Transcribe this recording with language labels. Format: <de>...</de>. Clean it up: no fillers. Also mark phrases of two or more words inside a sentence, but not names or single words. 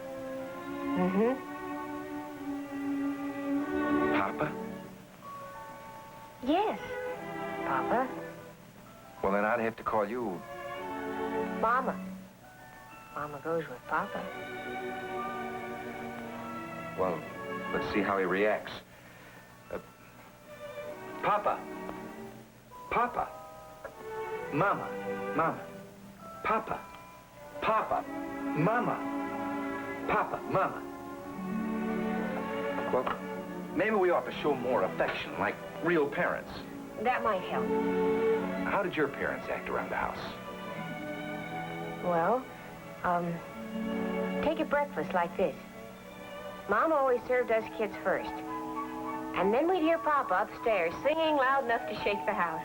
<en>Papa? Yes, Papa. Well, then I'd have to call you... Mama. Mama goes with Papa. Well, let's see how he reacts. Papa. Papa. Mama. Mama. Papa. Papa. Mama. Papa. Mama. Well, maybe we ought to show more affection, like real parents. That might help. How did your parents act around the house? Well, take a breakfast like this. Mom always served us kids first. And then we'd hear Papa upstairs singing loud enough to shake the house.</en>